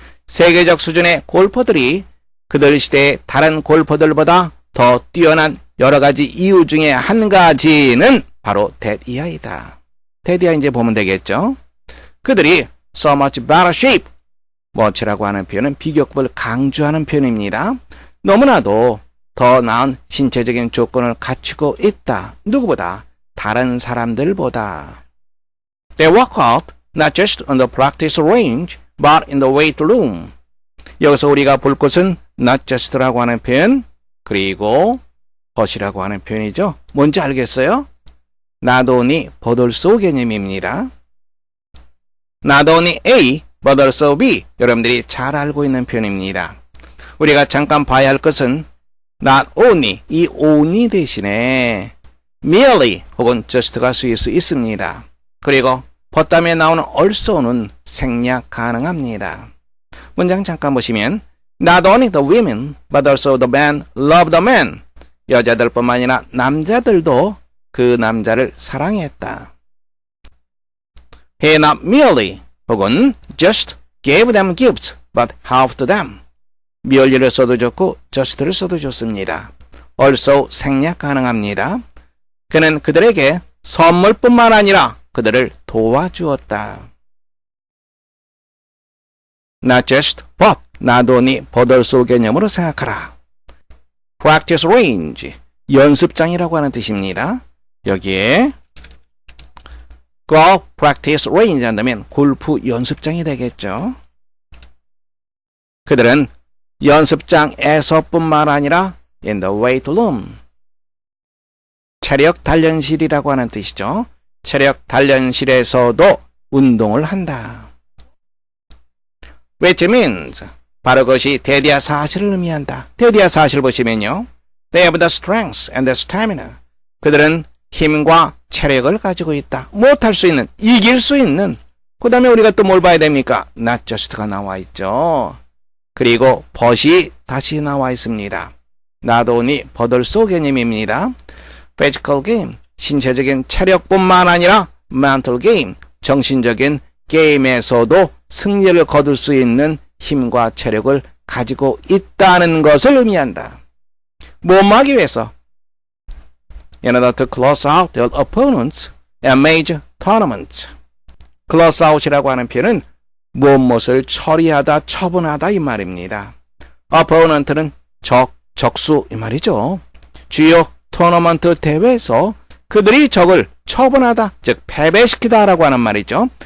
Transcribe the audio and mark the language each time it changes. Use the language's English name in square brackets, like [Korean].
[Korean] 세계적 수준의 골퍼들이 그들 시대의 다른 골퍼들보다 더 뛰어난 여러 가지 이유 중에 한 가지는 바로 that 이하이다. that 이하 이제 보면 되겠죠. 그들이 [English] so much better shape. [Korean] much라고 하는 표현은 비교급을 강조하는 표현입니다. 너무나도 더 나은 신체적인 조건을 갖추고 있다. 누구보다? 다른 사람들보다. [English] They work out not just on the practice range, but in the weight room. [Korean] 여기서 우리가 볼 것은 not just라고 하는 표현, 그리고 but이라고 하는 표현이죠. 뭔지 알겠어요? [English] Not only, but also [Korean] 개념입니다. [English] Not only A, but also B. [Korean] 여러분들이 잘 알고 있는 표현입니다. 우리가 잠깐 봐야 할 것은 not only, 이 only 대신에 merely 혹은 just가 쓰일 수 있습니다. 그리고 but 다음에 나오는 also는 생략 가능합니다. [English] 문장 잠깐 보시면 Not only the women, but also the men love the man. [Korean] 여자들뿐만 아니라 남자들도 그 남자를 사랑했다. [English] He not merely [Korean] 혹은 [English] just gave them gifts, but helped them. [Korean] merely를 써도 좋고 just를 써도 좋습니다. also 생략 가능합니다. 그는 그들에게 선물뿐만 아니라 그들을 도와주었다. [English] Not just, but, not only, but also [Korean] 개념으로 생각하라. Practice range, 연습장이라고 하는 뜻입니다. 여기에 golf practice range 한다면 골프 연습장이 되겠죠. 그들은 연습장에서뿐만 아니라 [English] in the weight room, [Korean] 체력 단련실이라고 하는 뜻이죠. 체력 단련실에서도 운동을 한다. [English] Which means [Korean] 바로 그것이 대디아 사실을 의미한다. 대디아 사실 보시면요. [English] They have the strength and the stamina. [Korean] 그들은 힘과 체력을 가지고 있다. 못할 수 있는, 이길 수 있는. 그 다음에 우리가 또 뭘 봐야 됩니까? Not just가 나와 있죠. 그리고 but이 다시 나와 있습니다. [English] Not only, but also [Korean] 개념입니다. Physical game, 신체적인 체력뿐만 아니라 mental game, 정신적인 게임에서도 승리를 거둘 수 있는 힘과 체력을 가지고 있다는 것을 의미한다. 뭐하기 위해서? [English] In order to close out their opponents and major tournaments. [Korean] close out이라고 하는 표현은 무엇을 처리하다, 처분하다 이 말입니다. opponent는 적수 이 말이죠. 주요 토너먼트 대회에서 그들이 적을 처분하다, 즉 패배시키다라고 하는 말이죠.